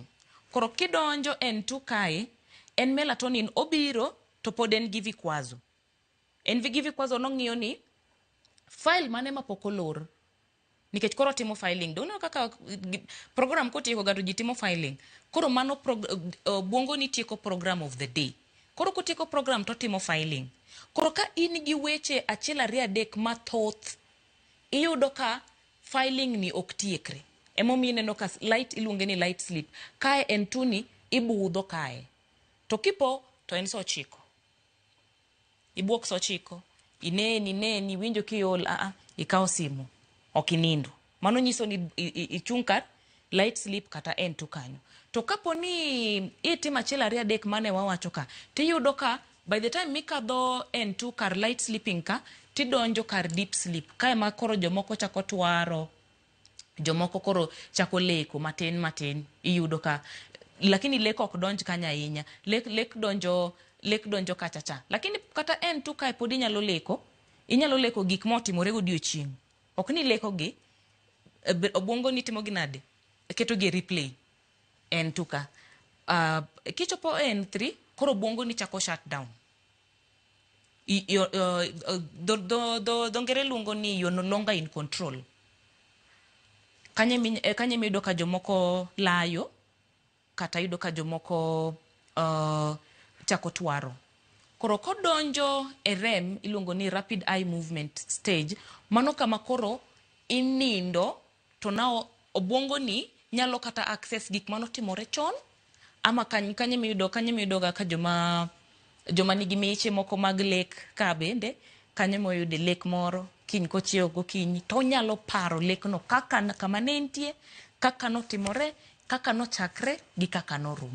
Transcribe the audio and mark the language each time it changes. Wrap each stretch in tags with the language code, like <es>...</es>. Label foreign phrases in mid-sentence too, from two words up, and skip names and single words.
<luo>Koro kidonjo N2 kae en melatonin obiro to pod en gi vikwazo. En gi vikwazo nong'iyo ni file mane mapokolor nikech koro timo filing dono kaka program ko tieko gato ji timo filing. Koro mano buongo ni tieko</luo> <en>program of the day.</en> <luo>Koro ko tieko program to timo filing. Koro ka in gi weche achiel ariyo adek mathoth iyudo ka filing ni ok tiekre. Emomiyo ineno ka light iluonge ni</luo> <en>light sleep.</en> <luo>Kae en tuni ibudho kae. To kipo to en so chiko. Ibuok so chiko. Ineni winjo kiol ikaw simu. Okinindo. Mano nyiso ni ichung' kar</luo> <en>light sleep</en> <luo>kata N2 kanyo. To kapo ni itima achiel ariyo adek mane wawacho ka tiyudo ka</luo> <en>by the time</en> <luo>mikadho N2 kar</luo> <en>light sleeping</en> <luo>ka tidonjo kar deep sleep. Kae ma koro jomoko chako twaro. Jomoko koro chako leko matin iyudo ka lakini leko ok donj kanya ahinya. Lek donjo kachacha. Lakini kata N2 kae pod inyalo leko gik motimore godiochieng'. Ok ni leko gi obwongo ni timo gi nade keto gi replay N2 ka kichopo N3 koro obwongo ni chako</luo> <en>shut down.</en> <luo>Dongere luongo ni</luo> <en>you're no longer in control.</en> <luo>Kanye mido ka jomoko layo kata yudo ka jomoko chako twaro. Koro kodonjo e REM iluongo ni</luo> <en>rapid eye movement stage</en> <luo>mano kama koro inindo to nao obwongo ni nyalo kata access gik mano timore chon ama kanye mido ka joma nigi meche moko mag lek ka bende kanye moyude lek moro kiny kochiewo gokinyi to nyalo paro lekno kaka kama ne entie kaka notimore kaka nochakre gi kaka norumo.</luo>